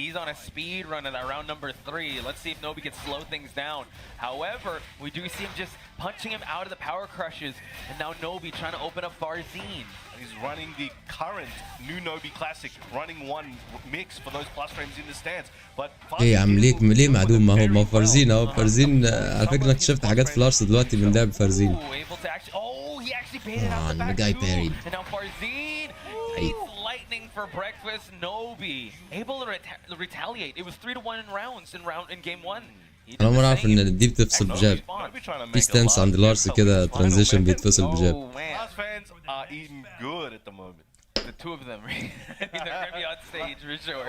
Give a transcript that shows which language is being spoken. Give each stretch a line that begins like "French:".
English: He's on a speed run in that round number 3. Let's see if Nobi can slow things down. However, we do see him just punching him out of the power crushes. And now Nobi trying to open up Farzine. He's running the current new Nobi Classic, running one mix for those plus frames in the stance. But
Arabic: ايه يا عم ليه معدوم؟ ما هو فارزين اهو. فارزين على فكره انا اكتشفت حاجات في لارس دلوقتي من لعب فارزين.
English: Able to actually, he actually baited out the the back guy two. parried. And now Farzine, he's lightning for breakfast. Nobi able to retaliate. It was 3-1 in rounds in game 1.
Arabic: انا اول مره اعرف ان دي بتفصل بجاب. في ستانس عند لارس كده ترانزيشن بيتفصل بجاب.
English: Lars fans are eating good at the moment. The two of them, they're gonna be on stage for sure.